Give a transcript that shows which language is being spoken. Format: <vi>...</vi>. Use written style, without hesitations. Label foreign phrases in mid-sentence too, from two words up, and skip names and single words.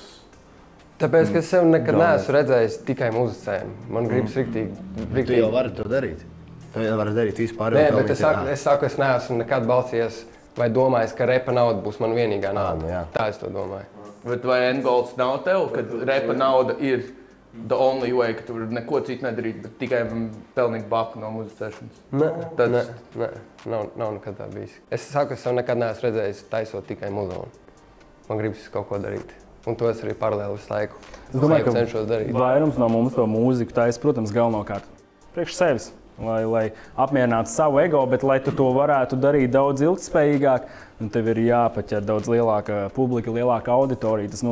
<lv>Tāpēc, ka es sev nekad neesmu redzējis tikai muzicējumu. Man gribas riktīgi. Tu jau vari to darīt. Tu jau vari darīt vispār. Nē, bet es saku, es neesmu nekad balstījies vai domājis, ka repa nauda būs man vienīgā nauda. Tā es to domāju. Bet vai endgolds nav tev, kad repa nauda ir</lv> <en>the only way,</en> <lv>ka tu vari neko citu nedarīt, bet tikai pelnīt baku no muzicēšanas? Nē, nav nekad tā bijis. Es saku, es sev nekad neesmu redzējis taisot tikai muzonu. Man gribas kaut ko darīt. Un to es arī paralēli visu laiku cenšos darīt. Vairums no mums to mūziku taisa, protams, galvenokārt priekš sevis, lai apmierinātu savu ego, bet lai tu to varētu darīt daudz ilgtspējīgāk, tev ir jāpaķer daudz lielāka publika, lielāka auditorija.</lv>